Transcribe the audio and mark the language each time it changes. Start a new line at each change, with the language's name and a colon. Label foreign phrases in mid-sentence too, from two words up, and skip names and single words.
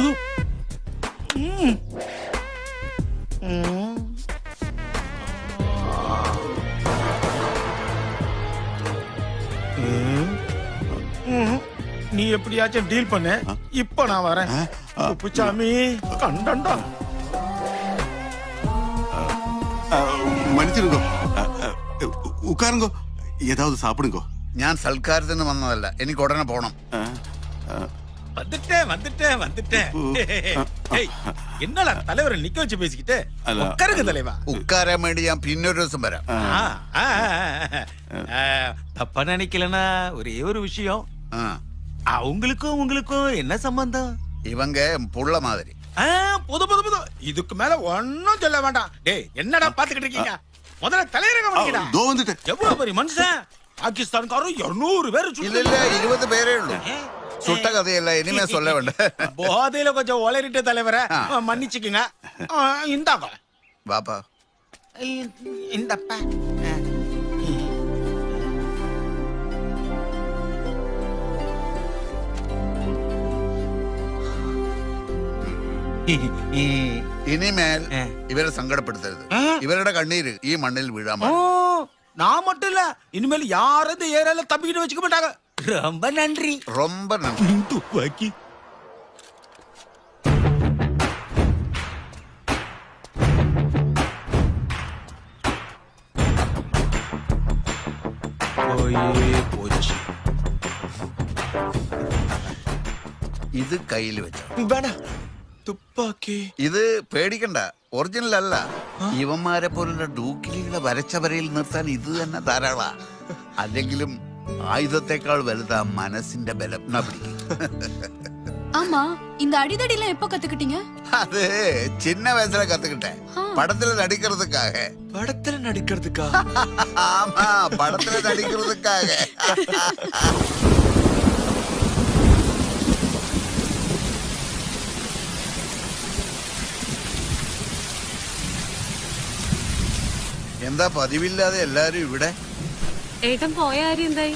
Tamil: நீ எப்படியாச்சும் டீல் பண்ண. இப்ப நான் வரேன். குப்புசாமி கண்டண்டா. மன்னிச்சிருங்கோ, உட்காருங்கோ, ஏதாவது சாப்பிடுங்கோ.
Malayalam: ഞാൻ സൽക്കാരത്തിന് വന്നതല്ല, എനിക്ക് ഉടനെ പോണം.
Tamil: வந்துட்டேன். என்னடா தலைவரை நிக்க வச்சு பேசிக்கிட்டு? உட்காருங்க தலைவா.
Malayalam: ഉക്കാരാൻ വേണ്ടി ഞാൻ പിന്നൊരു ദിവസം വരാം.
Tamil: தப்பா நினைக்கலனா ஒரே ஒரு விஷயம். உங்களுக்கும் என்ன சம்பந்தம்? இவங்க புள்ள மாதிரி. புது இதுக்கு மேல ஒன்னும் சொல்ல வேண்டாம். டேய், என்னடா பாத்துக்கிட்டு இருக்கீங்க? முதல்ல தலையரங்க பண்ணிக்கடா. தோ வந்துட்டேன். எவ்வளவு பெரிய மனுஷன். பாகிஸ்தான்காரன் 200 பேர் இல்ல 20 பேரே உള്ളൂ. சுட்ட கதையல்ல, இனிமே சொல்ல வேண்டாம். போதையில கொஞ்சம் ஒளரிட்ட தலைவரை மன்னிச்சுக்குங்க. இந்தாங்க பாப்பா. இந்தப்பா.
Malayalam: ഇനിമേൽ ഇവരെ സങ്കടപ്പെടുത്തരുത്. ഇവരുടെ കണ്ണീര് ഈ മണ്ണിൽ വീഴാൻ
Tamil: நான் மட்டும் இல்ல, இனிமேல் யாரும் இந்த ஏரியால தப்பிக்கிட்டு வச்சுக்க மாட்டாங்க. ரொம்ப நன்றி. ரொம்ப நன்றி. துப்பாக்கி போச்சு.
Malayalam: ഇത് കയ്യിൽ വെച്ചോ. വേണ്ട, തുപ്പാക്കി. ഇത് പേടിക്കണ്ട, ഒറിജിനൽ അല്ല. ഇവന്മാരെ പോലുള്ള ഡൂക്കിലികളെ വരച്ച വരയിൽ നിർത്താൻ ഇത് തന്നെ ധാരാളാ. അല്ലെങ്കിലും ആയുധത്തെക്കാൾ വലുതാ മനസ്സിന്റെ ബലം.
Tamil: ஆமா, இந்த அடிதடி எல்லாம் எப்ப கத்துக்கிட்டீங்க? அது சின்ன வயசுல கத்துக்கிட்டேன். படத்துல நடிக்கிறதுக்காக. படத்துல நடிக்கிறதுக்கா? ஆமா, படத்துல நடிக்கிறதுக்காக.
Malayalam: എന്താ പതിവില്ലാതെ എല്ലാരും ഇവിടെ? ഏട്ടൻ പോയ കാര്യം എന്തായി?